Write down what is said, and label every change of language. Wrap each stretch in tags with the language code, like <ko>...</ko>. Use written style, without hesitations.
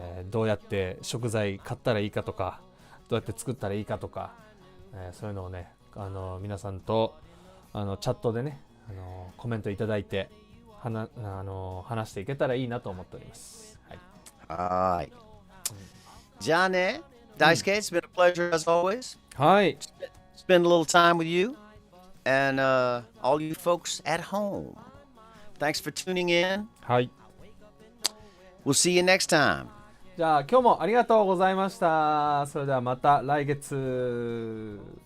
<ja>どうやって食材買ったらいいかとか、どうやって作ったらいいかとか、そういうのをね、皆さんとチャットでね、コメントいただいて話していけたらいいなと思っております。はい。</ja> <en>じゃあね、Daisuke, it's been a pleasure as always.</en> <ja>はい。</ja> <en>Spend a little time with you and all you folks at home. Thanks for tuning in.</en> <ja>はい。</ja> <en>We'll see you next time.</en> <ja>じゃあ今日もありがとうございました。それではまた来月。</ja>